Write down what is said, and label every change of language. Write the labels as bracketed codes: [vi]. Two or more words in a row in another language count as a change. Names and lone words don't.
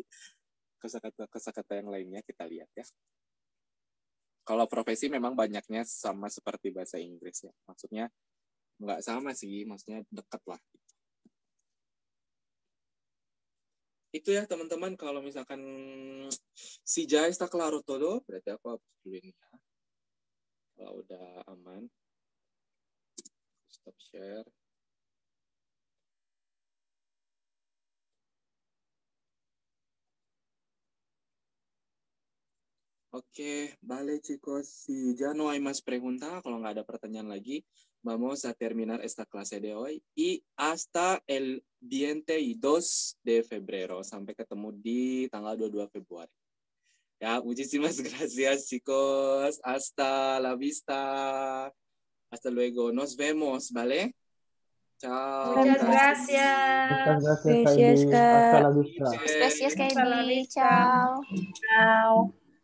[id] Kosakata yang lainnya kita lihat ya. Kalau profesi memang banyaknya sama seperti bahasa Inggris ya. Maksudnya nggak sama sih, maksudnya dekat lah. Itu ya teman-teman, kalau misalkan [es] si ya está claro todo, [id] berarti aku hapus dulu ini ya. Kalau udah aman, stop share. Oke, [es] vale chicos, si ya no hay más pregunta, [id] kalau nggak ada pertanyaan lagi, [es] vamos a terminar esta clase de hoy y hasta el 22 de febrero. [id] Sampai ketemu di tanggal 22 Februari. Ya, [es] muchísimas gracias chicos. Hasta la vista. Hasta luego. Nos vemos, ¿vale? Chao. Muchas gracias. Muchas gracias, Gracias, [id] Kak. Kak. [es] Hasta la vista. Gracias, Hasta la [id] Kaidi. [es] vista. Ciao. Ciao.